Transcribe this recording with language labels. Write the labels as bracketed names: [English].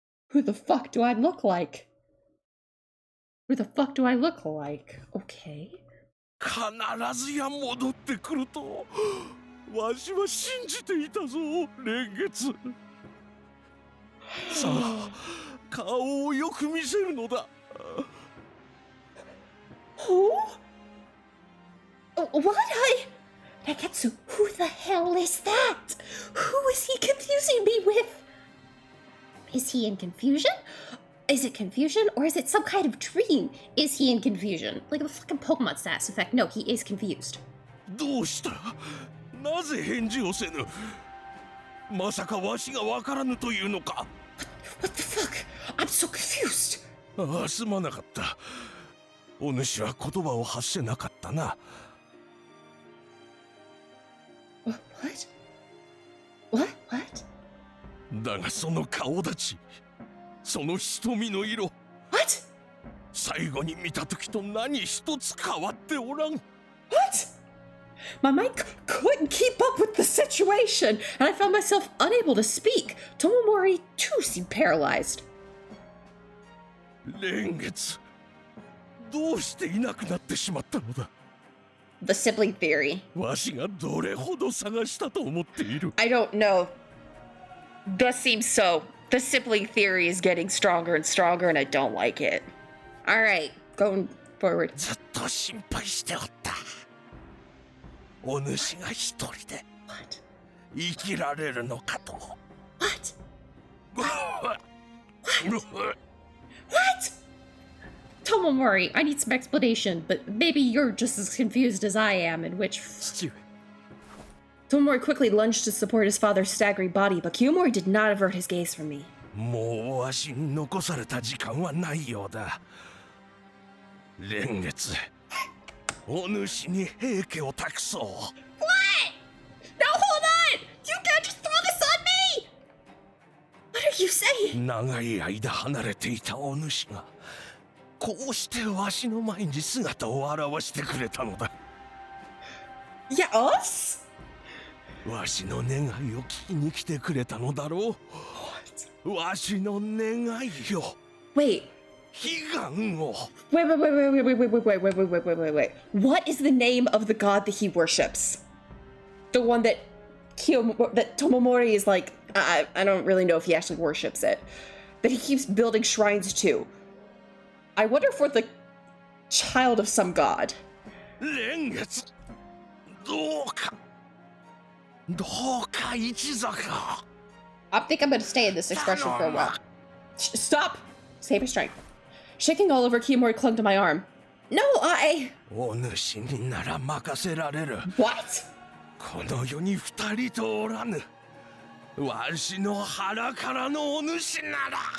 [English] Who the fuck do I look like? Who the fuck do I look like? Okay. [Japanese] 必ずや戻ってくるとわしは信じていたぞ年月さあ顔をよく見せるのだ [English] Who? What? Neketsu, who the hell is that? Who is he confusing me with? Is he in confusion? Is it confusion or is it some kind of dream? Is he in confusion? Like a fucking Pokemon status effect. No, he is confused. [Japanese] どうしたなぜ返事をせぬまさかわしがわからぬというのか [English] What the fuck? I'm so confused. [Japanese] ああすまなかったお主は言葉を発せなかったな [English] What? What? What? [Japanese] だがその顔立ちその瞳の色 [English] What? [Japanese] 最後に見た時と何一つ変わっておらん [English] What? My mind couldn't keep up with the situation, and I found myself unable to speak. Tomomori, too, seemed paralyzed. [Japanese] 蓮月どうしていなくなってしまったのだ [English] The sibling theory. [Japanese] わしがどれほど探したと思っている [English] I don't know. Does seem so. The sibling theory is getting stronger and stronger, and I don't like it. Alright, going forward. [Japanese] ずっと心配しておったお主が一人で [English] What? [Japanese] 生きられるのかと [English] What? What? What? Tomomori, I need some explanation, but maybe you're just as confused as I am, in which... [Japanese] 父上 [English] Tomomori quickly lunged to support his father's staggering body, but Kiyomori did not avert his gaze from me. [Japanese] もうわしに残された時間はないようだ蓮月お主に平家を託そう [English] What? No, hold on! You can't just throw this on me! What are you saying? [Japanese] 長い間離れていたお主がこうしてわしの前に姿を現してくれたのだ [English] Yeah, us? [Japanese] わしの願いを聞きに来てくれたのだろうわしの願いよ [English] Wait. [Japanese] 悲願を [English] Wait. What is the name of the god that he worships? The one that that Tomomori is like, I don't really know if he actually worships it. That he keeps building shrines to. I wonder if we're the child of some god. [Japanese] 蓮月どうか一座か [English] I think I'm gonna stay in this expression for a while. Stop! Save your strength. Shaking all over, Kiyomori clung to my arm. No, I... [Japanese] お主になら任せられる。 [English] What? [Japanese] この世に二人とおらぬ。わしの腹からのお主なら。